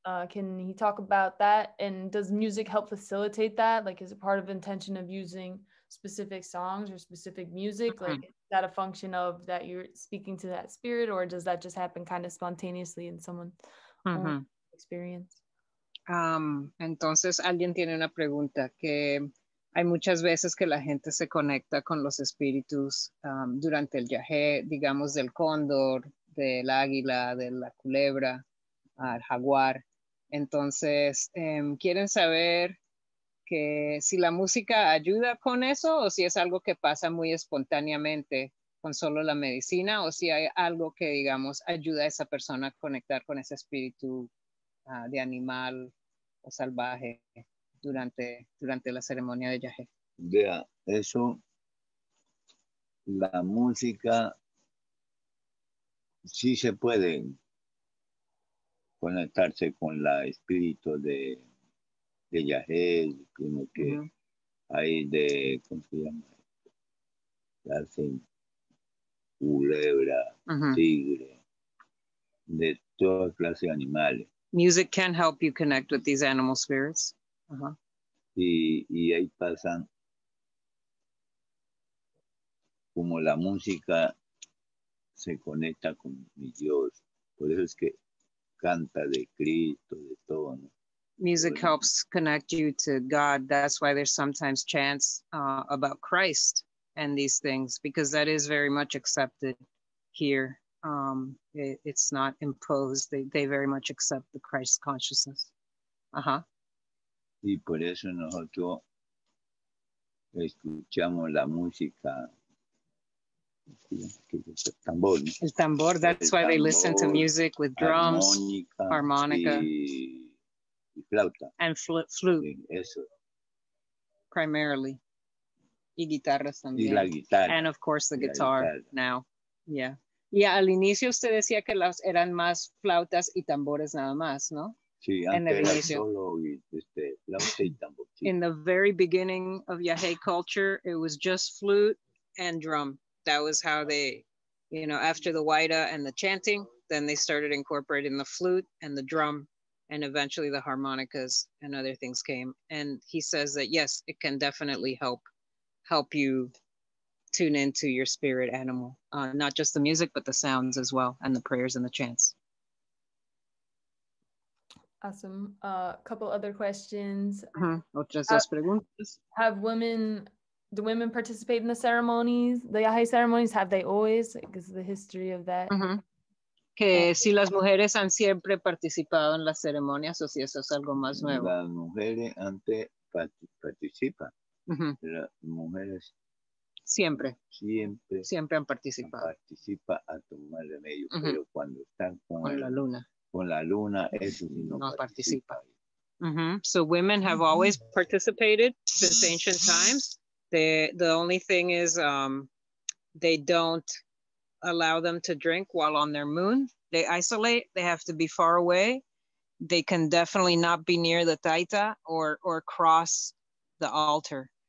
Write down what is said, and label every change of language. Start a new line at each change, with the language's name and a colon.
English: Can he talk about that? And does music help facilitate that? Like, is it part of intention of using specific songs or specific music? Like, is that a function of that you're speaking to that spirit, or does that just happen kind of spontaneously in someone's own experience?
Spanish: Entonces, alguien tiene una pregunta que hay muchas veces que la gente se conecta con los espíritus durante el yagé, digamos, del cóndor, del águila, de la culebra, al jaguar. Entonces, quieren saber que si la música ayuda con eso o si es algo que pasa muy espontáneamente con solo la medicina o si hay algo que, digamos, ayuda a esa persona a conectar con ese espíritu de animal o salvaje durante la ceremonia de yagé. Vea, eso, la música sí se puede conectarse con la espíritu de yagé, como que hay de, ¿cómo se llama? Hacen culebra, tigre, de toda clase de animales.
English: Music can help you connect with these animal spirits.
Spanish: Y ahí pasan como la música se conecta con mi Dios. Por eso es que canta de Cristo, de todo, ¿no?
English: Music helps connect you to God. That's why there's sometimes chants about Christ and these things, because that is very much accepted here. It's not imposed. They very much accept the Christ consciousness.
Spanish: Y por eso nosotros escuchamos la música, tambor, ¿no? El tambor,
English: that's why they listen to music with drums, harmonica,
Spanish: y flauta.
English: And flute.
Spanish: Sí, eso.
English: Primarily.
Spanish: Y guitarras también. Y la guitarra.
English: And of course the guitar now. Yeah.
Spanish: Y al inicio usted decía que eran más flautas y tambores nada más, ¿no? Sí, antes era solo flauta y tambor. Sí.
English: In the very beginning of Yagé culture, it was just flute and drum. That was how they, after the waida and the chanting, then they started incorporating the flute and the drum, and eventually the harmonicas and other things came. And he says that, yes, it can definitely help you tune into your spirit animal, not just the music, but the sounds as well, and the prayers and the chants. Awesome. A couple other questions.
Spanish: Otras dos preguntas.
English: Do women participate in the ceremonies, the Yagé ceremonies? Have they always? Because the history of that.
Spanish: Que si las mujeres han siempre participado en las ceremonias o si eso es algo más nuevo. Las mujeres antes participan. Las mujeres siempre han participado. Participa a tomar remedio, pero cuando están con la luna. Con la luna, eso sí no participa.
English: So women have always participated since ancient times. The only thing is they don't allow them to drink while on their moon. They isolate. They have to be far away. They can definitely not be near the taita or cross the altar.